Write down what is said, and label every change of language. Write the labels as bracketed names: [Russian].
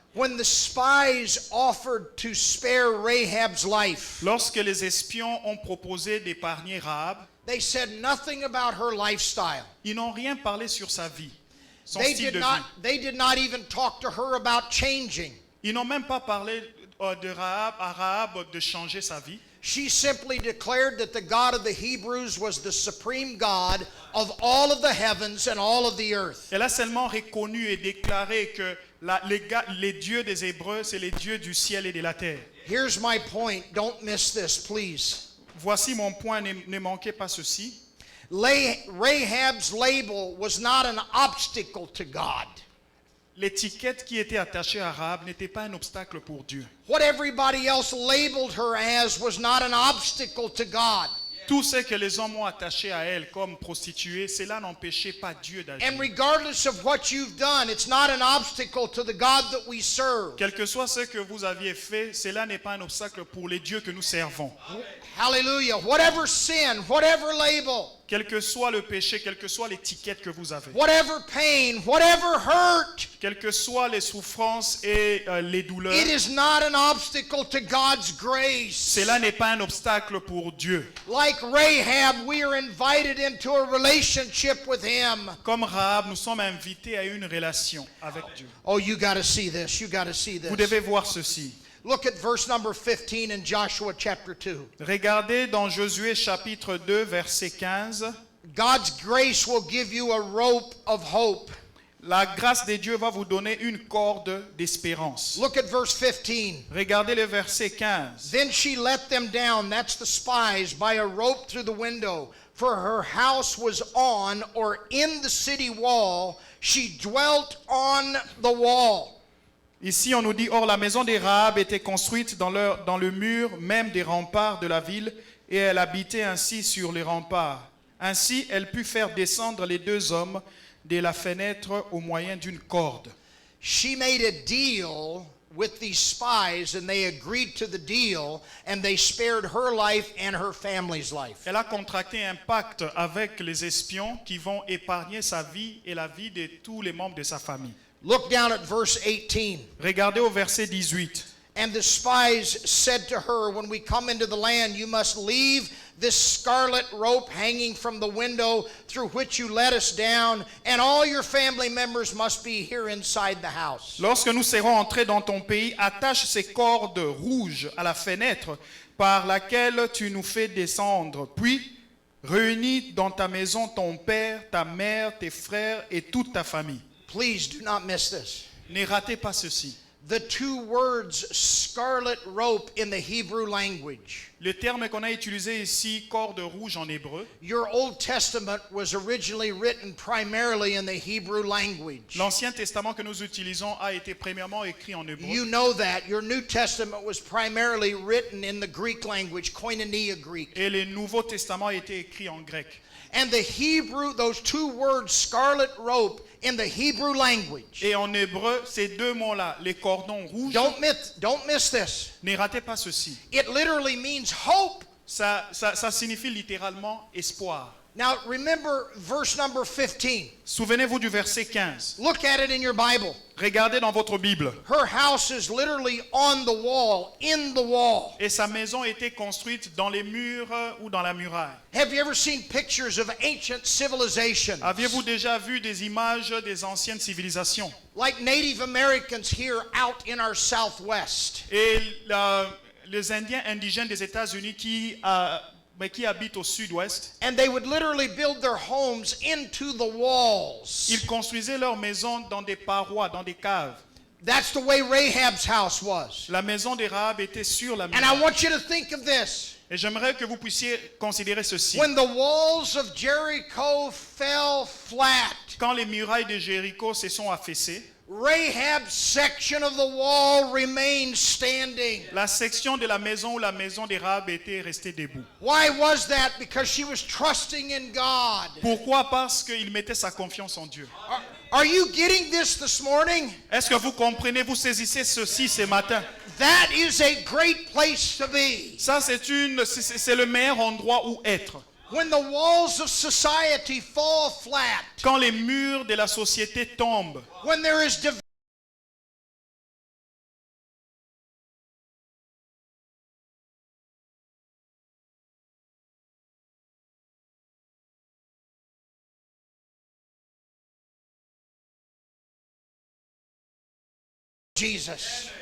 [English] When the spies offered to spare Rahab's life, [French] Lorsque les espions ont proposé d'épargner Rahab, [English] they said nothing about her lifestyle. [French] ils n'ont rien parlé sur sa vie, son [English] They [French] style [English] did [French] de [English] not, [French] vie. [English] they did not even talk to her about changing. [French] Ils n'ont même pas parlé de Rahab, à Rahab de changer sa vie. [English] She simply declared that the God of the Hebrews was the supreme God of all of the heavens and all of the earth. [French] Elle a seulement reconnu et déclaré que les dieux des Hébreux, c'est les dieux du ciel et de la terre. [English] Here's my point. Don't miss this, please. [French] Voici mon point, ne manquez pas ceci. [English] Rahab's label was not an obstacle to God. [French] L'étiquette qui était attachée à Rahab n'était pas un obstacle pour Dieu. [English] What everybody else labeled her as was not an obstacle to God. [French] Tout ce que les hommes ont attaché à elle comme prostituée, cela n'empêchait pas Dieu d'agir. [English] And regardless of what you've done, it's not an obstacle to the God that we serve. [French] Quel que soit ce que vous aviez fait, cela n'est pas un obstacle pour les dieux que nous servons. [English] Hallelujah. Whatever sin, whatever label, [French] Quel que soit le péché, quelle que soit l'étiquette que vous avez, [English] whatever pain, whatever hurt, [French] quelles que soient les souffrances et les douleurs, [English] it is not an obstacle to God's grace. [French] cela n'est pas un obstacle pour Dieu. [English] Like Rahab, we are invited into a relationship with Him. [French] Comme Rahab, nous sommes invités à une relation avec Dieu. [English] Oh, you got to see this. You got to see [French] Vous [English] this. [French] devez voir ceci. [English] Look at verse number 15 in Joshua chapter 2. [French] Regardez dans Josué chapitre 2, verset 15. [English] God's grace will give you a rope of hope. [French] La grâce de Dieu va vous donner une corde d'espérance. [English] Look at verse 15. [French] Regardez le verset 15. [English] Then she let them down, that's the spies, by a rope through the window, for her house was on or in the city wall. She dwelt on the wall. [French] Ici, on nous dit, or la maison des Rahab était construite dans le mur même des remparts de la ville, et elle habitait ainsi sur les remparts. Ainsi, elle put faire descendre les deux hommes de la fenêtre au moyen d'une corde. [English] She made a deal with these spies and they agreed to the deal and they spared her life and her family's life. [French] Elle a contracté un pacte avec les espions qui vont épargner sa vie et la vie de tous les membres de sa famille. [English] Look down at verse 18. [French] Regardez au verset 18. [English] And the spies said to her, when we come into the land, you must leave this scarlet rope hanging from the window through which you let us down, and all your family members must be here inside the house. [French] Lorsque nous serons entrés dans ton pays, attache ces cordes rouges à la fenêtre par laquelle tu nous fais descendre. Puis, réunis dans ta maison ton père, ta mère, tes frères et toute ta famille. [English] Please do not miss this. [French] Ne ratez pas ceci. [English] The two words scarlet rope in the Hebrew language. [French] Le terme qu'on a utilisé ici, corde rouge en hébreu, [English] Your Old Testament was originally written primarily in the Hebrew language. [French] l'Ancien Testament que nous utilisons a été premièrement écrit en hébreu. [English] You know that. Your New Testament was primarily written in the Greek language, Koinonia Greek. [French] Et le Nouveau Testament a été écrit en grec. [English] And the Hebrew, those two words, scarlet rope, in the Hebrew language. [French] Et en hébreu, ces deux mots-là, les cordons rouges, [English] Don't miss this. [French] ne ratez pas ceci. [English] It literally means hope. [French] Ça signifie littéralement espoir. [English] Now remember verse number 15. [French] Souvenez-vous du verset 15. [English] Look at it in your Bible. [French] Regardez dans votre Bible. [English] Her house is literally on the wall, in the wall. [French] Et sa maison était construite dans les murs ou dans la muraille. [English] Have you ever seen pictures of ancient civilizations? [French] Aviez-vous déjà vu des images des anciennes civilisations? [English] Like Native Americans here out in our Southwest. [French] Et les Indiens indigènes des États-Unis qui habitent au sud-ouest, [English] And they would literally build their homes into the walls. [French] ils construisaient leurs maisons dans des parois, dans des caves. [English] That's the way Rahab's house was. [French] La maison de Rahab était sur la [English] And I [French] muraille. [English] want you to think of this. [French] Et j'aimerais que vous puissiez considérer ceci. [English] When the walls of Jericho fell flat, [French] Quand les murailles de Jéricho se sont affaissées, [English] Rahab's section of the wall remained standing. [French] la section de la maison où la maison de Rahab était restée debout. [English] Why was that? Because she was trusting in God. [French] Pourquoi? Parce qu'il mettait sa confiance en Dieu. [English] Are you getting this morning? [French] Est-ce que vous comprenez, vous saisissez ceci ce matin? [English] That is a great place to be. [French] Ça, c'est le meilleur endroit où être. [English] When the walls of society fall flat, [French] Quand les murs de la société tombent, [English] when there is division, Jesus.